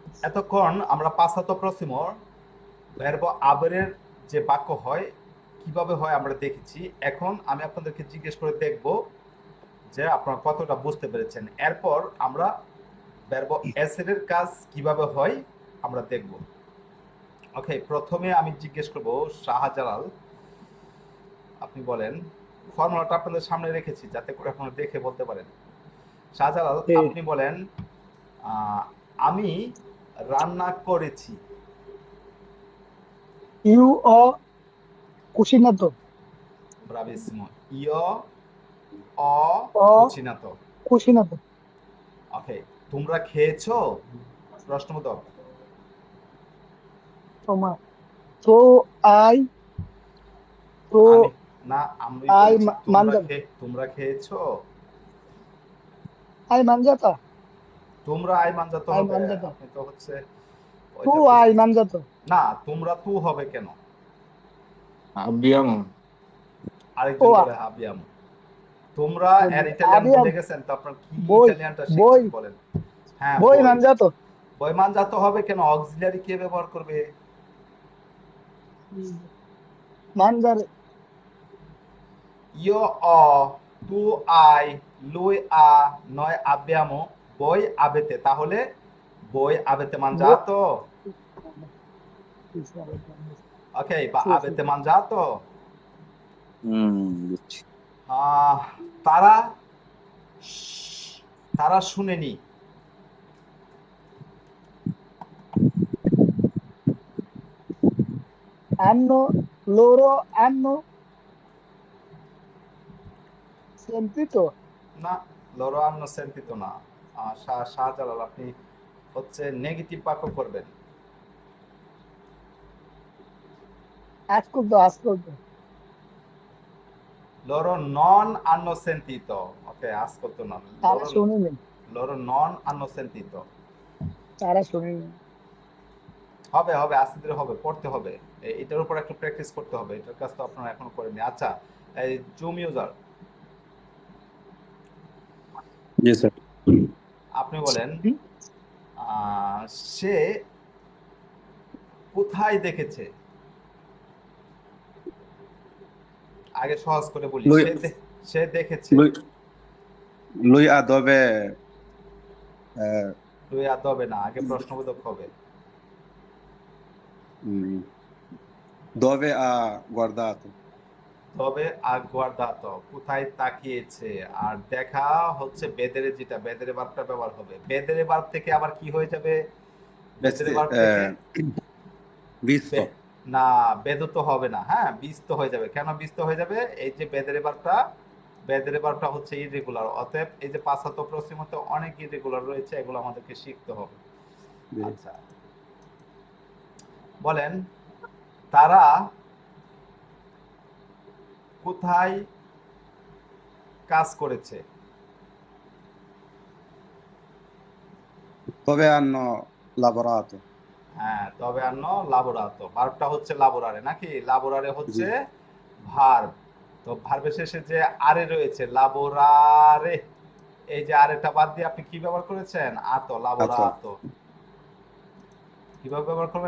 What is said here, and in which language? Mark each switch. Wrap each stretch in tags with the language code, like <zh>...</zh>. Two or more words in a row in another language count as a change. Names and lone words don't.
<bn>এতক্ষণ আমরা</bn> <it>passato prossimo verbo avere</it> <bn>যে বাক্য হয় কিভাবে হয় আমরা দেখেছি। এখন আমি আপনাদেরকে জিজ্ঞেস করে দেখব যে আপনারা কতটা বুঝতে পেরেছেন। এরপর আমরা</bn> <it>verbo essere</it> <bn>এর কাজ কিভাবে হয় আমরা দেখব। ওকে, প্রথমে আমি জিজ্ঞেস করব শাহজালাল, আপনি বলেন। ফর্মুলাটা আপনাদের সামনে রেখেছি যাতে করে আপনারা দেখে বলতে পারেন। শাহজালাল, জি। আপনি বলেন আমি রান্না করেছি।</bn> <it>Io ho cucinato. Bravissimo. Io ho Ho cucinato. cucinato.</it> <bn>ওকে, তোমরা খেয়েছো? প্রশ্নবোধক।</bn> <it>Insomma, tu hai, tu</it> <bn>আমি না, আমি</bn> <it>hai</it> <bn>বলেছি</bn> <it>mangiato.</it> <bn>তোমরা খেয়েছো?</bn> <it>Hai mangiato? তোমরা hai mangiato Hai</it> <bn>হবে।</bn> <it>mangiato.</it> <bn>আপনি তো হচ্ছে</bn> <it>Tu</it> <bn>ওইটা</bn> <it>hai</it> <bn>বুঝতেছেন</bn> <it>mangiato.</it> <bn>না। তোমরা তু হবে কেন?</bn> <it>Abbiamo.</it> <bn>আরেকজন Oh, বলে হাবিয়াম। তোমরা এর ইটালিয়ান ভুলে</bn> <it>abbiamo.</it> <bn>গেছেন তো আপনার কি</bn> <it>Voi,</it> <bn>ইটালিয়ানটা শিখছেন</bn> <it>voi,</it> <bn>বলেন। হ্যাঁ,</bn> <it>voi</it> <bn>বই।</bn> <it>mangiato. voi mangiato</it> <bn>হবে কেন? অক্সিলারি কে ব্যবহার করবে?</bn> <it>Mangiare. Io ho, tu hai, lui ha, noi abbiamo, voi avete। তাহলে voi avete Voi. mangiato? Ok, বা Sì, sì. avete mangiato?</it> <bn>বুঝছি। আহ, তারা তারা শুনেনি।</bn> <it>Loro hanno sentito. না, loro hanno sentito না।</it> <bn>শাহজালাল, আপনি হচ্ছে নেগেটিভ বাক্য করবেন।</bn> <it>Ascolto, ascolto. loro non hanno sentito।</it> <bn>ওকে, আসতো না। তারা</bn> <it>loro</it> <bn>শোনেনি।</bn> <it>loro non hanno sentito।</it> <bn>তারা শোনেনি। হবে হবে, আস্তে ধীরে হবে, পড়তে হবে। এটার উপর একটু প্র্যাকটিস করতে হবে। এটার কাজ তো আপনারা এখনো করেননি। আচ্ছা, এই জুম ইউজার, জি স্যার। আপনি বলেন সে কোথায় দেখেছে। আগে সহজ করে বলি,</bn> <it>Lui,</it> <bn>সে দেখেছে।</bn> <it>lui, lui ha dove, eh,</it> <bn>তুই আর হবে না, আগে প্রশ্নবোধক হবে।</bn> <it>mm, dove ha guardato? dove ha guardato,</it> <bn>কোথায় তাকিয়েছে। আর দেখা হচ্ছে বেদেরে, যেটা বেদেরে বার্বটা ব্যবহার হবে। বেদেরে বার্ব থেকে আবার কি হয়ে যাবে? বেদেরে বার্ব থেকে</bn> <it>Visto.</it> <bn>না, বেদত হবে না। হ্যাঁ, বিস্ত হয়ে যাবে। কেন বিস্ত হয়ে যাবে? এই যে বেদের বারটা হচ্ছে ইরেগুলার। অতএব এই যে পাঁচাত প্রশ্নতে অনেক ইরেগুলার রয়েছে, এগুলো আমাদেরকে শিখতে হবে। জি। আচ্ছা, বলেন তারা কোথায় কাজ করেছে।</bn> <it>Dove hanno lavorato?</it> <bn>হ্যাঁ,</bn> <it>dove hanno lavorato,</it> <bn>ভার্বটা হচ্ছে লাবোরারে নাকি? লাবোরারে জি। হচ্ছে ভার্ব। তো ভার্বের শেষে যে আরে রয়েছে, লাবোরারে, এই যে আরেটা বাদ দিয়ে আপনি কি ব্যবহার করেছেন? আতো, আচ্ছা। লাবোরাতো। কিভাবে ব্যবহার করবেন?</bn>